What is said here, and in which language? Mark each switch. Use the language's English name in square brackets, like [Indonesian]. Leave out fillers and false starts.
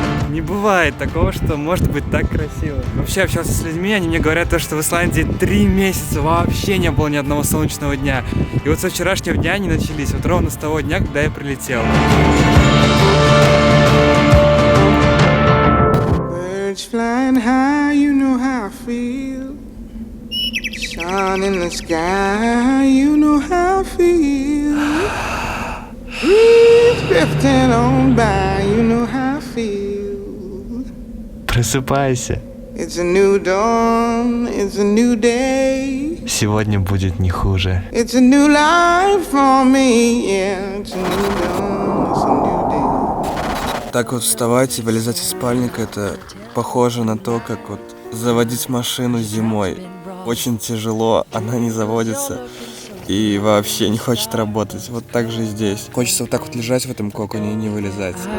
[Russian] Не бывает такого, что может быть так красиво. Вообще общался с людьми, они мне говорят то, что в Исландии 3 месяца вообще не было ни одного солнечного дня. И вот со вчерашнего дня они начались, вот ровно с того дня, когда я прилетел. [English] Birds flying high, you know how I feel. Sun in the sky, you know how I feel. Breeze drifting on by, you know how I feel. [Russian] Просыпайся. [English] It's a new dawn, it's a new day. [Russian] Сегодня будет не хуже. [English] It's a new life for me, yeah. It's a new dawn, it's a new day. [Russian] Так вот вставать и вылезать из спальника, это похоже на то, как вот заводить машину зимой. Очень тяжело, она не заводится и вообще не хочет работать. Вот так же и здесь. Хочется вот так вот лежать в этом коконе и не вылезать.